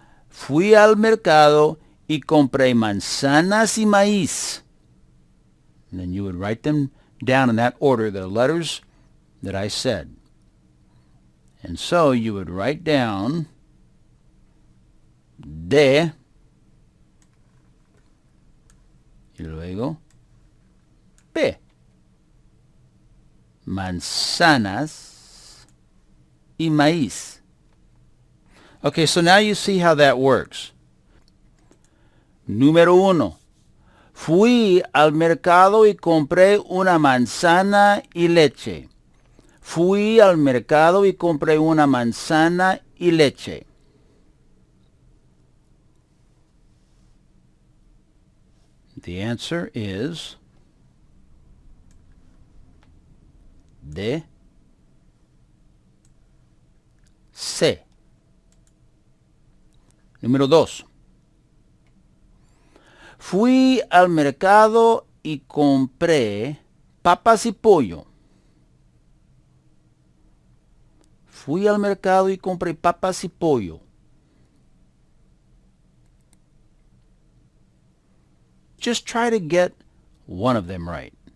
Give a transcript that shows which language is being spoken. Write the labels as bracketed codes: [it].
[es] Fui al mercado y compré manzanas y maíz. [en] And then you would write them down in that order, the letters that I said. And so you would write down [es] de y luego [en] P. [es] Manzanas y maíz. [en] Okay, so now you see how that works. [es] Número 1. Fui al mercado y compré una manzana y leche. Fui al mercado y compré una manzana y leche. [en] The answer is de C. [es] Número 2. Fui al mercado y compré papas y pollo. Fui al mercado y compré papas y pollo. [en] Just try to get one of them right.